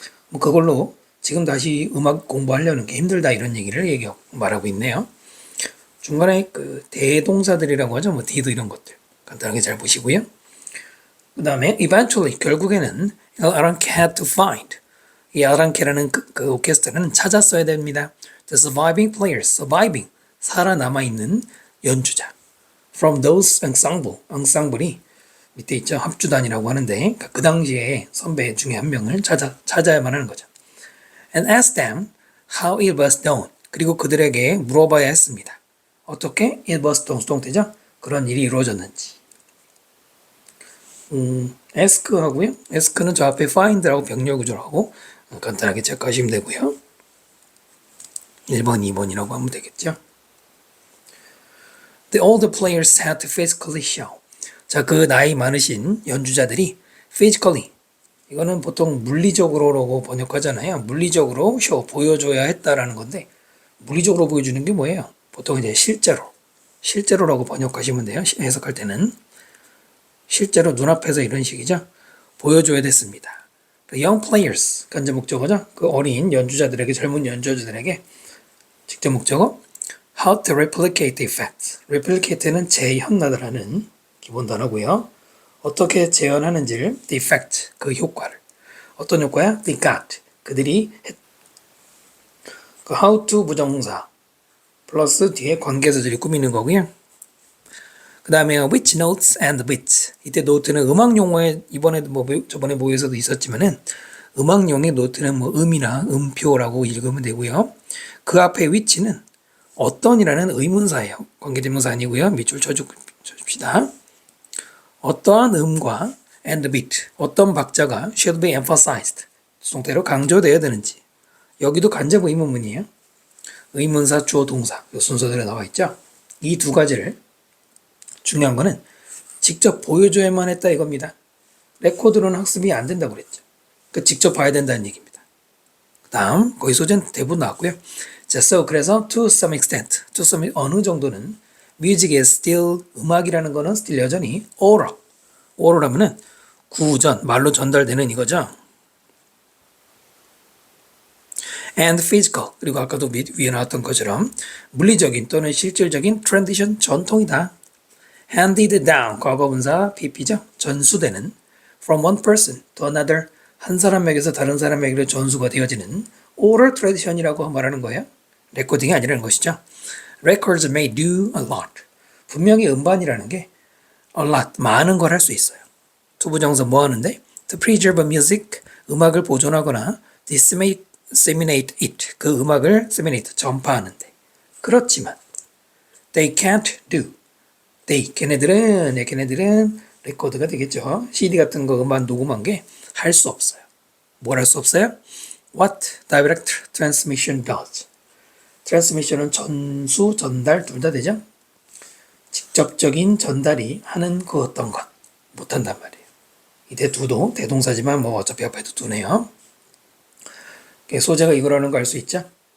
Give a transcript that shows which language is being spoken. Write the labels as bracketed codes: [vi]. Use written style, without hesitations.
[ko] 뭐 그걸로 지금 다시 음악 공부하려는 게 힘들다 이런 얘기를 말하고 있네요. 중간에 그 대동사들이라고 하죠. 뭐 did 이런 것들 간단하게 잘 보시고요. 그 다음에 eventually 결국에는 [en] Alan had to find [ko] 이 아랑케라는 그 오케스트라는 찾았어야 됩니다. [en] The surviving players, surviving [ko] 살아남아 있는 연주자 [en] from those ensemble이 [ko] 밑에 있죠. 합주단이라고 하는데 그러니까 그 당시에 선배 중에 한 명을 찾아야만 하는 거죠. [en] And ask them how it was done. [ko] 그리고 그들에게 물어봐야 했습니다. 어떻게 [en] it was done [ko] 수동태죠. 그런 일이 이루어졌는지. ask 하고요. ask는 저 앞에 find라고 병렬 구조라고 간단하게 체크하시면 되고요. 1번, 2번이라고 하면 되겠죠. [en] The older players had to physically show. [ko] 자, 그 나이 많으신 연주자들이 physically 이거는 보통 물리적으로라고 번역하잖아요. 물리적으로 보여줘야 했다라는 건데 물리적으로 보여주는 게 뭐예요? 보통 이제 실제로라고 번역하시면 돼요. 해석할 때는 실제로 눈앞에서 이런 식이죠. 보여줘야 됐습니다. young players, 간접 목적어죠. 그 어린 연주자들에게 젊은 연주자들에게 직접 목적어 [en] how to replicate the effect. [ko] replicate는 재현하다라는 기본 단어고요. 어떻게 재현하는지를 the effect, 그 효과를. 어떤 효과야? [en] they got. [ko] 그들이 그 how to 부정사 플러스 뒤에 관계사들이 꾸미는 거고요. 그 다음에 [en] which notes and which. [ko] 이때 노트는 음악 용어에 이번에도 뭐 저번에 모의에서도 있었지만은 음악용의 노트는 뭐 음이나 음표라고 읽으면 되고요. 그 앞에 which는 어떤이라는 의문사예요. 관계대명사 아니고요. 밑줄 쳐줍시다. 어떠한 음과 and bit, 어떤 박자가 [en] should be emphasized, [ko] 수동태로 강조되어야 되는지. 여기도 간접 의문문이에요. 의문사, 주어, 동사 이 순서대로 나와 있죠. 이 두 가지를 중요한 거는 직접 보여줘야만 했다 이겁니다. 레코드로는 학습이 안 된다고 그랬죠. 그 직접 봐야 된다는 얘기입니다. 그 다음 거기 소재는 대부분 나왔고요. 자, 그래서 [en] to some extent, [ko] 어느 정도는 [en] music is still, [ko] 음악이라는 거는 still 여전히 oral 하면은 구전, 말로 전달되는 이거죠. and physical, 그리고 아까도 위에 나왔던 것처럼 물리적인 또는 실질적인 tradition, 전통이다. handed down, 과거분사 pp죠. 전수되는 [en] from one person to another, [ko] 한 사람에게서 다른 사람에게로 전수가 되어지는 oral tradition이라고 말하는 거예요. 레코딩이 아니라는 것이죠. [en] Records may do a lot. [ko] 분명히 음반이라는 게 a lot, 많은 걸 할 수 있어요. 투부정사 뭐 하는데? [en] To preserve music, [ko] 음악을 보존하거나 [en] disseminate it, [ko] 그 음악을 [en] disseminate, [ko] 전파하는데. 그렇지만 [en] they can't do. [ko] 걔네들은 레코드가 되겠죠. CD 같은 거 음반 녹음한 게 할 수 없어요. 뭘 할 수 없어요? [en] What direct transmission does. [ko] 트랜스미션은 전수, 전달 둘 다 되죠? 직접적인 전달이 하는 그 어떤 것 못한단 말이에요. 이때 두도 대동사지만 뭐 어차피 앞에도 두네요. 소재가 이거라는 거 알 수 있죠?